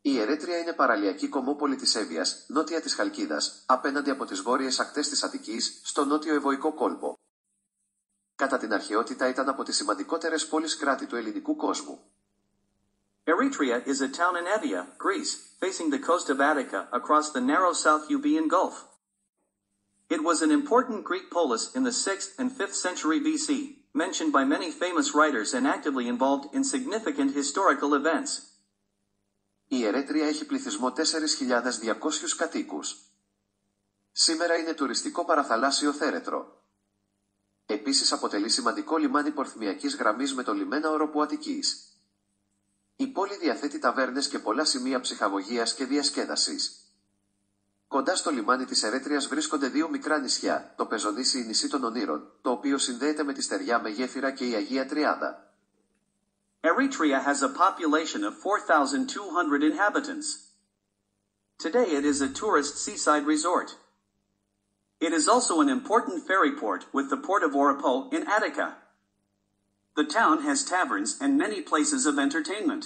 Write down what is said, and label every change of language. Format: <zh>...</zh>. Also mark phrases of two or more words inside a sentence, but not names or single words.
<el>Ερέτρια είναι παραλιακή κομμόπολη της Εύβοιας, νότια της Χαλκίδας, απέναντι από τις βόρειες ακτές της Αττικής, στο νότιο Ευωικό κόλπο. Κατά την αρχαιότητα ήταν από τις σημαντικότερες πόλεις κράτη του ελληνικού κόσμου.</el> <en>Eretria is a town in Evia, Greece, facing the coast of Attica across the narrow South Euboean Gulf. It was an important Greek polis in the 6th and 5th century BC, mentioned by many famous writers and actively involved in significant historical events.</en> <el>Η Ερέτρια έχει πληθυσμό 4.200 κατοίκους. Σήμερα είναι τουριστικό παραθαλάσσιο θέρετρο. Επίσης αποτελεί σημαντικό λιμάνι πορθμιακής γραμμής με το λιμένα οροπού Αττικής. Η πόλη διαθέτει ταβέρνες και πολλά σημεία ψυχαγωγίας και διασκέδασης. Κοντά στο λιμάνι της Ερέτριας βρίσκονται δύο μικρά νησιά, το Πεζονήσι ή νησί των Ονείρων, το οποίο συνδέεται με τη στεριά με γέφυρα και η Αγία Τριάδα.</el> <en>Eretria has a population of 4,200 inhabitants. Today it is a tourist seaside resort. It is also an important ferry port with the port of Oropo in Attica. The town has taverns and many places of entertainment.</en>